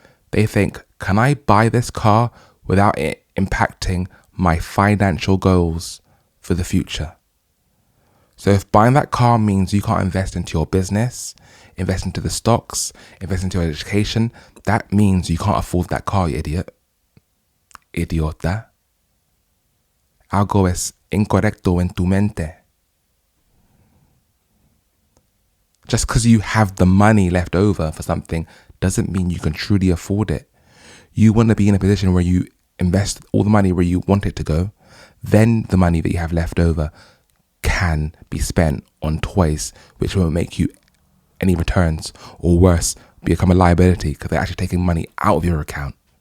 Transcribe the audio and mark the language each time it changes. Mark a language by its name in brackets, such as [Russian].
[English] They think, can I buy this car without it impacting my financial goals for the future? So if buying that car means you can't invest into your business, invest into the stocks, invest into your education, that means you can't afford that car, you idiot. [Spanish] Idiota. Algo es incorrecto en tu mente. [English] Just because you have the money left over for something doesn't mean you can truly afford it. You want to be in a position where you invest all the money where you want it to go. Then the money that you have left over can be spent on toys which won't make you any returns, or worse, become a liability because they're actually taking money out of your account.